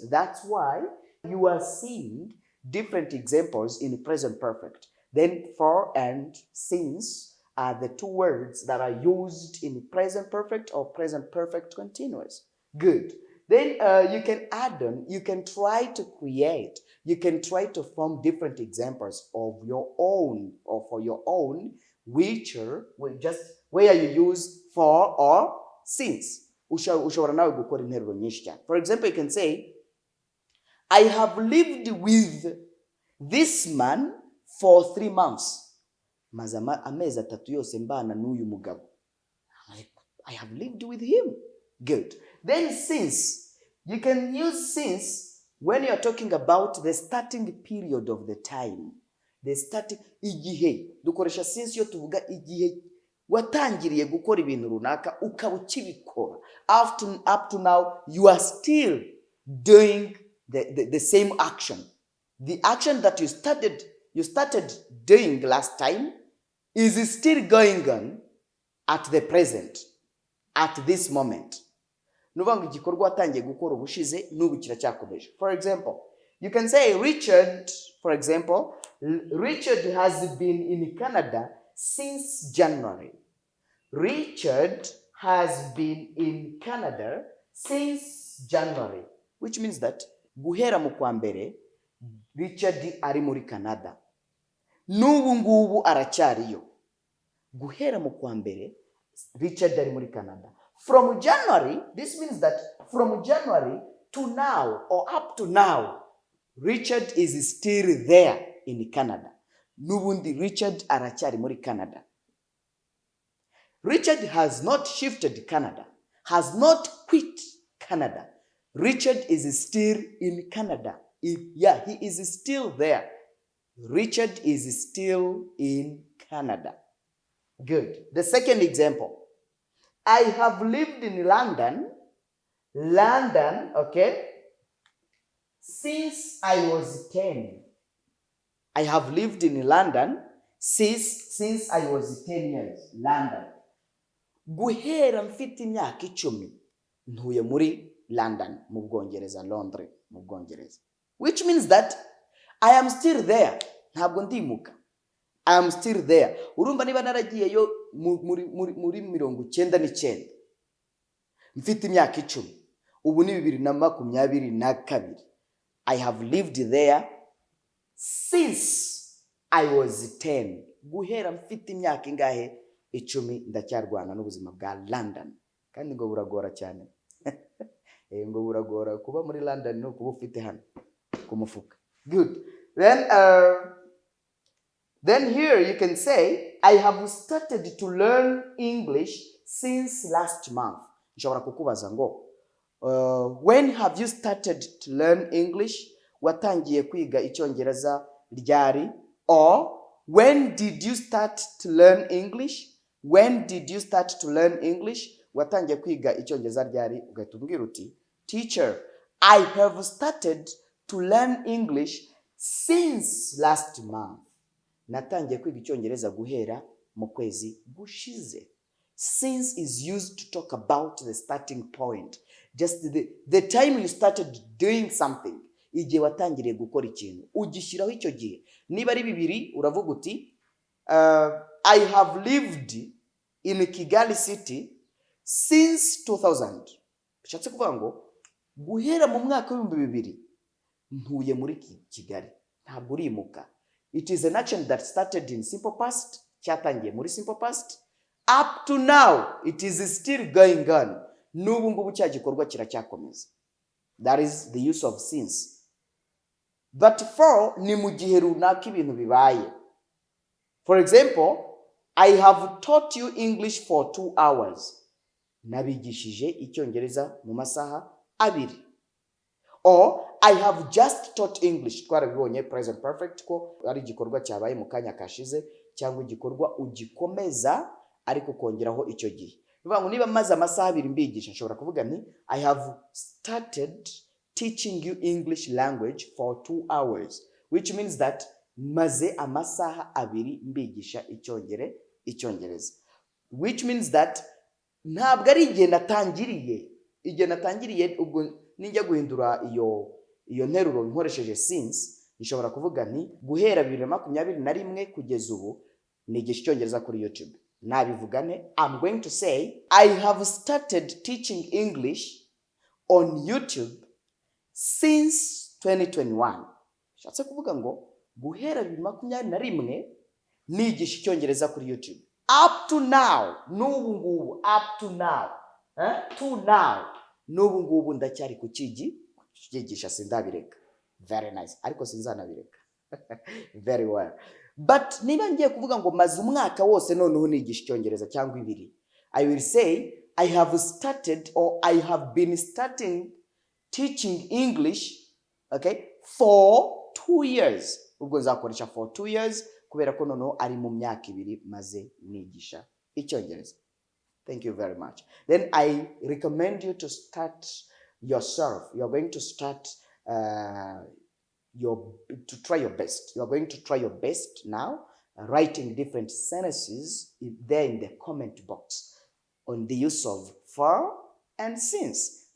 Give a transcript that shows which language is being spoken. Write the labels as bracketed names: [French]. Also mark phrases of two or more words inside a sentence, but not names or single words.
[English] That's why you are seeing different examples in present perfect. Then for and since are the 2 words that are used in present perfect or present perfect continuous. Good. Then you can add on, you can try to create, you can try to form different examples of your own or for your own, which are just where you use for or since. [Kinyarwanda] Ushobora nawe gukora interuro nyinshi cyane. [English] For example, you can say, I have lived with this man for 3 months. [Kinyarwanda] Maze amezi 3 yose mbana n'uyu mugabo. [English] I have lived with him. Good. Then since, you can use since when you are talking about the starting period of the time. The starting igihe. [Kinyarwanda] Dukoresha since yo tuvuga igihe watangiriye gukora ibintu runaka ukaba ukibikora. [English] Up to now you are still doing the same action. The action that you started doing last time is still going on at the present, at this moment. [Kinyarwanda] Nuvango igikorwa watangiye gukora ubushize n'ubu kiracyakomeje. [English] For example, you can say Richard, for example, Richard has been in Canada since January. Richard has been in Canada since January, which means that [Kinyarwanda] guhera mu kwa mbere Richard ari muri Canada. N'ubu ngubu aracyariyo. Guhera mu kwa mbere Richard ari muri Canada. [English] From January, this means that from January to now or up to now, Richard is still there in Canada. [Kinyarwanda] Nubundi Richard aracyari muri Canada. [English] Richard has not shifted Canada, has not quit Canada. Richard is still in Canada. He is still there. Richard is still in Canada. Good. The second example. I have lived in London, okay, since I was 10. I have lived in London since I was 10 years. London. [Kinyarwanda] Guhera mfite imyaka 10 ntuye muri London mu Bwongereza, Londres mu Bwongereza. [English] Which means that I am still there. [Kinyarwanda] Ntabwo ndimuka. [English] I am still there. [Kinyarwanda] Urumva niba naragiyeyo muri 99 mfite imyaka 10 ubu ni 2022 [English] I have lived there since I was 10 [Kinyarwanda] guhera mfite imyaka ingahe 10 ndacyarwana n'ubuzima bwa London kandi ngo buragora cyane ngo buragora kuba muri London no kuba ufite hano kumufuka. [English] Good. Then here you can say I have started to learn English since last month. [Kinyarwanda] Nshobora kukubaza ngo [English] when have you started to learn English? [Kinyarwanda] Watangiye kwiga Icyongereza ryari? [English] Or when did you start to learn English? When did you start to learn English? [Kinyarwanda] Watangiye kwiga Icyongereza ryari? Ugatubwira uti [English] teacher, I have started to learn English since last month. [Kinyarwanda] Natangiye kwiga Icyongereza guhera mu kwezi gushize. [English] Since is used to talk about the starting point. Just the time you started doing something. [Kinyarwanda] Igihe watangiriye gukora ikintu. Ugishyiraho icyo gihe. Niba ari 2 uravuga uti [English] I have lived in Kigali city since 2000. [Kinyarwanda] Bishatse kuvuga ngo guhera mu mwaka wa 2000 ntuye muri Kigali. Ntabwo urimuka. [English] It is an action that started in simple past. [Kinyarwanda] Cyatangiye muri [English] simple past. Up to now, it is still going on. [Kinyarwanda] N'ubu ngubu cya gikorwa kiracyakomeza. [English] That is the use of since. But for [Kinyarwanda] ni mu gihe runaka ibintu bibaye. [English] For example, I have taught you English for 2 hours. [Kinyarwanda] Nabigishije Icyongereza mu masaha 2. [English] Or I have just taught English. [Kinyarwanda] Twarabibonye [English] present perfect [Kinyarwanda] ko ari igikorwa cyabaye mu kanya kashize cyangwa igikorwa ugikomeza ariko kongeraho icyo gihe. Bivuga ngo niba maze amasaha 2 mbigisha nshobora kuvuga nti [English] I have started teaching you English language for 2 hours, which means that [Kinyarwanda] maze amasaha 2 mbigisha Icyongereza. [English] Which means that [Kinyarwanda] ntabwo ari igihe natangiriye ubwo ninjya guhindura iyo nteruro nkoresheje since nshobora kuvuga nti guhera 2021 kugeza ubu nigisha Icyongereza kuri YouTube. Nabivugane, [English] I'm going to say I have started teaching English on YouTube since 2021. Shatse kuvuga ngo guhera 2021 nigisha Icyongereza kuri YouTube. Up to now, [Kinyarwanda] n'ubu ngubu, [English] up to now, to now, [Kinyarwanda] n'ubu ngubu ndacyari kukigisha sindabireka. [English] Very nice. [Kinyarwanda] Ariko sinzanabireka. [English] Very well. [Kinyarwanda] But niba ngiye kuvuga ngo maze umwaka wose noneho nigisha Icyongereza cyangwa 2, [English] I will say I have started or I have been starting teaching English, okay, for 2 years. [Kinyarwanda] Ubwo nzakoresha [English] for 2 years [Kinyarwanda] kubera ko noneho ari mu myaka 2 maze nigisha Icyongereza. [English] Thank you very much. Then I recommend you to start yourself. You are going to start to try your best. You are going to try your best now, writing different sentences there in the comment box on the use of for and since.